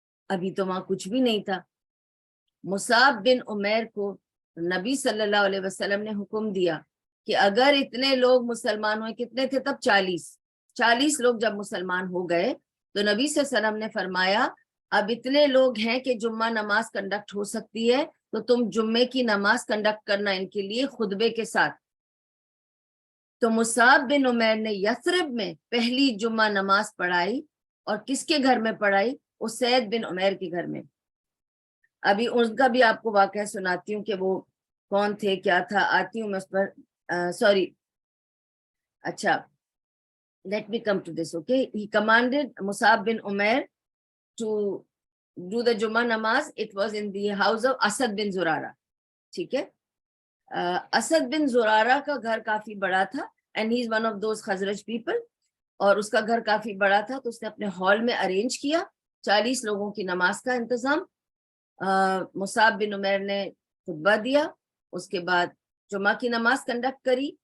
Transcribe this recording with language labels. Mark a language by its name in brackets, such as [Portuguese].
[Urdu] ابھی تو وہاں کچھ بھی نہیں تھا. مصعب بن عمیر کو نبی صلی اللہ علیہ وسلم نے حکم دیا کہ اگر اتنے لوگ مسلمان ہوئے, کتنے تھے تب 40 لوگ جب مسلمان ہو گئے, تو نبی صلی اللہ علیہ وسلم نے فرمایا اب اتنے لوگ ہیں کہ جمعہ نماز کنڈکٹ ہو سکتی ہے, تو تم جمعے کی نماز کنڈکٹ کرنا ان کے لیے خطبے کے ساتھ. تو مصعب بن عمیر نے یثرب میں پہلی جمعہ نماز پڑھائی. اور کس کے گھر میں پڑھائی؟ اسید بن عمیر کے گھر میں. ابھی اس کا بھی آپ کو واقعہ سناتی ہوں کہ وہ کون تھے, کیا تھا. آتی ہوں میں اس پر. سوری, اچھا, [English] let me come to this. Okay, he commanded Mus'ab bin Umair to do the Jummah namaz. It was in the house of Asad bin Zurara. [Urdu] ٹھیک ہے. اسد بن زرارہ کا گھر کافی بڑا تھا, [English] and he is one of those [Urdu] Khazraj people. اور اس کا گھر کافی بڑا تھا, تو اس نے اپنے ہال میں ارینج کیا 40 لوگوں کی نماز کا انتظام. مصعب بن عمیر نے خطبہ دیا, اس کے بعد جمعہ کی نماز کنڈکٹ کری.